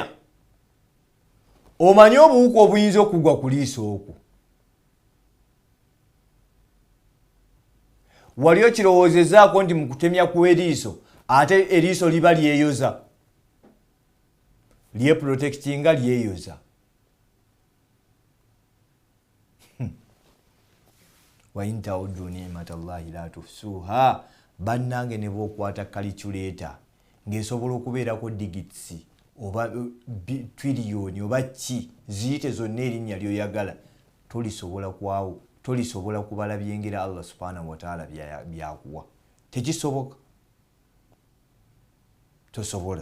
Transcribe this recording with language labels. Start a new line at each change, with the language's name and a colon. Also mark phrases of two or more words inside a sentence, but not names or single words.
Ganda: Omanyi obuwuka obuyinza okugwa ku liiso okwo. Wali okirowoozezaako nti mu kutemya kw'eriiso ate eriiso liba lyeyoza, lyeprotectinga lyeyoza.
Arabic: Wa in ta'uddu ni'matallahi la tuhsuha.
Ganda: Bannange ne bw'okwata calculator ng'esobola okubeerako digits oba trillion oba ki ziyite zonna erinnya lyoyagala tolisobola kubala byengera Allah
Arabic: subhanahu wa ta'ala
Ganda: byakuwa. Tekisoboka, tosobola.